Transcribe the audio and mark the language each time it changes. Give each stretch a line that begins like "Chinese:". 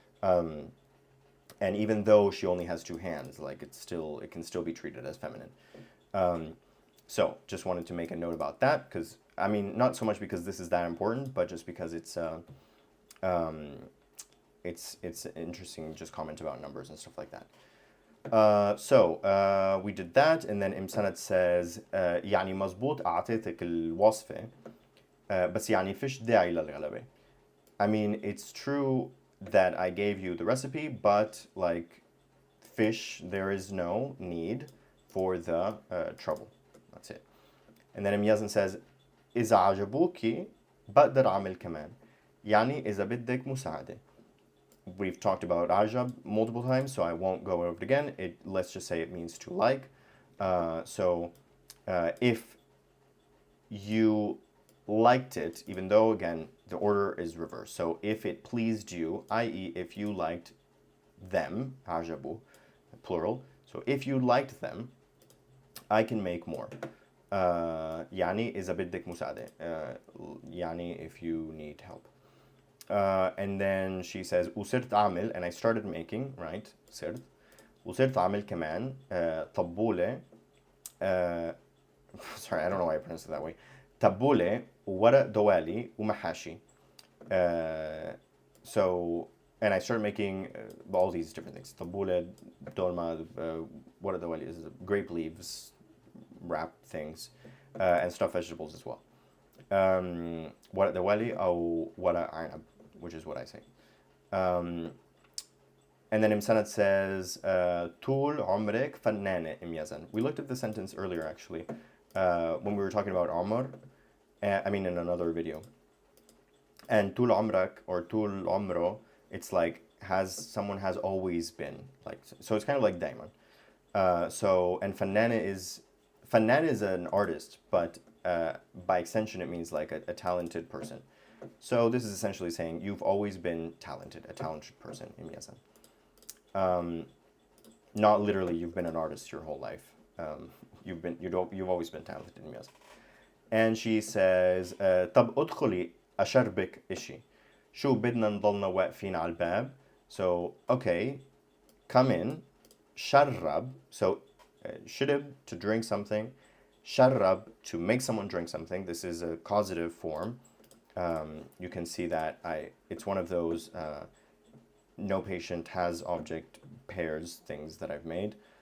English: And even though she only has 2 hands, like, it can still be treated as feminine. So just wanted to make a note about that, because, I mean, not so much because this is that important, but just because it's interesting, just comment about numbers and stuff like that. So we did that, and then Imsanat says
Arabic: يعني مظبوط أعطيتك الوصفة بس يعني فيش داعي للغلبة.
English: I mean, it's true that I gave you the recipe, but like fish, there is no need for the trouble. That's it. And then Yazan says
Arabic: إذا عجبوكي بقدر أعمل كمان. يعني إذا بدك مساعدة.
English: We've talked about ajab multiple times, so I won't go over it again. Let's just say it means to like. So if you liked it, even though, again, the order is reversed. So if it pleased you, i.e. if you liked them, ajabu, plural. So if you liked them, I can make more.
Arabic: يعني إذا بدك مساعدة.
English: يعني if you need help. And then she says
Arabic: وصرت أعمل,
English: and I started making, right?
Arabic: صرت وصرت أعمل كمان طبولة
English: sorry, I don't know why I pronounced it that way.
Arabic: طبولة وورق دوالي ومحاشي.
English: So, and I started making all these different things. طبولة, dolma, ورق دوالي is grape leaves, wrap things, and stuffed vegetables as well.
Arabic: ورق دوالي أو ورق عنب,
English: which is what I say. And then Imsanat says,
Arabic: طول عمرك فنانة
English: Yazan. We looked at the sentence earlier, actually, when we were talking about Omar. I mean, in another video. And
Arabic: طول عمرك
English: or
Arabic: طول عمره,
English: it's like someone has always been, like, so it's kind of like
Arabic: دايما.
English: So, and فنان is an artist, but by extension it means like a talented person. So this is essentially saying you've always been talented, a talented person in Miyasan. Not literally you've been an artist your whole life. You've always been talented in Miyasan. And she says
Arabic: طب ادخلي أشربك إشي شو بدنا نضلنا واقفين على الباب.
English: So okay, come in. شرب, so شرب, to drink something. شرب, to make someone drink something. This is a causative form. You can see that it's one of those no patient has object pairs things that I've made.